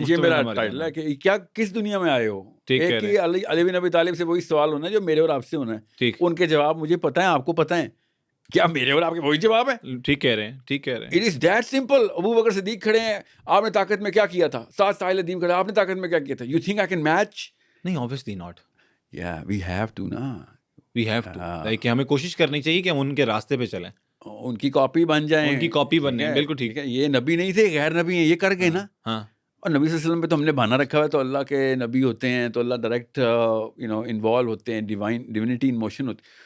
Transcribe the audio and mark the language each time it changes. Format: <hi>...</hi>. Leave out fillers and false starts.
<ur>یہ میرا ٹائٹل ہے کہ کیا کس دنیا میں آئے ہو. ایک کہ علی بن ابی طالب سے وہی سوال ہونا ہے جو میرے اور آپ سے ہونا ہے. ان کے جواب مجھے پتہ ہے، آپ کو پتہ ہے. کیا میرے اور آپ کے وہی جواب ہے؟ ٹھیک کہہ رہے ہیں، ٹھیک کہہ رہے ہیں.</ur> <en>It is that simple.</en> <ur>ابو بکر صدیق کھڑے ہیں، آپ نے طاقت میں کیا کیا تھا؟ ساحل ندیم کھڑے، آپ نے طاقت میں کیا کیا تھا؟</ur> <en>You think I can match?</en> <ur>نہیں</ur> <en>obviously not. Yeah, we have to</en> <ur>نا.</ur> <en>We have to.</en> <ur>کہ ہمیں کوشش کرنی چاہیے کہ ہم ان کے راستے پہ چلیں، ان کی کاپی بن جائیں، ان کی کاپی بنیں. بالکل ٹھیک ہے. یہ نبی نہیں تھے، غیر نبی ہیں، یہ کر گئے نا. ہاں. اور نبی صلی اللہ علیہ وسلم پہ تو ہم نے بہانا رکھا ہوا ہے، تو اللہ کے نبی ہوتے ہیں تو اللہ ڈائریکٹ انوالو ہوتے ہیں،</ur> <en>divinity in motion</en> <ur>ہوتی.</ur>